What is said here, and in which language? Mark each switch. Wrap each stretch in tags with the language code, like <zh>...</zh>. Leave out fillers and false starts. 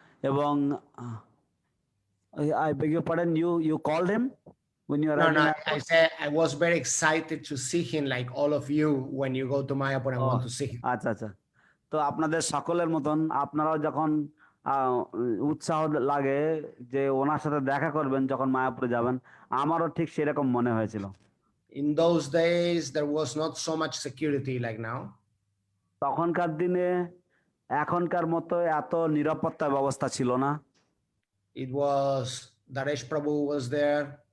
<en>এবং I beg your pardon, you called him when you arrived? No, I said I was very excited to see him, like all of you when you go to Mayapur and want to see him.</en> <bn>আচ্ছা আচ্ছা। তো আপনাদের সকলের মতন আপনারাও যখন উৎসাহ লাগে যে ওনার সাথে দেখা করবেন যখন মায়াপুরে যাবেন, আমারও ঠিক সেরকম মনে হয়েছিল।</bn> <en>In those days there was not so much security like now.</en> <bn>তখনকার দিনে এখনকার মতো এত নিরাপত্তা ব্যবস্থা ছিল না।</bn> <en>It was Daresh Prabhu was there.</en>